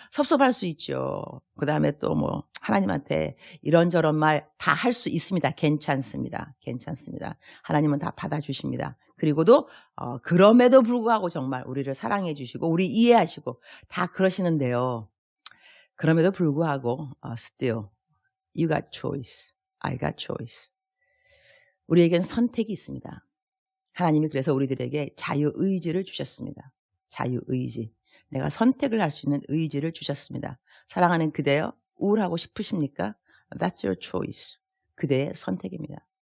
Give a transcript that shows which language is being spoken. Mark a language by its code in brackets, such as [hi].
[ko] 섭섭할 수 있죠. 그 다음에 또 뭐 하나님한테 이런저런 말 다 할 수 있습니다. 괜찮습니다. 괜찮습니다. 하나님은 다 받아주십니다. 그리고도 그럼에도 불구하고 정말 우리를 사랑해 주시고 우리 이해하시고 다 그러시는데요. 그럼에도 불구하고 [en] still you got choice, I got choice. [ko] 우리에겐 선택이 있습니다. 하나님이 그래서 우리들에게 자유의지를 주셨습니다. 자유의지. 내가 선택을 할 수 있는 의지를 주셨습니다. 사랑하는 그대여, 우울하고 싶으십니까? [en] That's your choice. [ko] 그대의 선택입니다.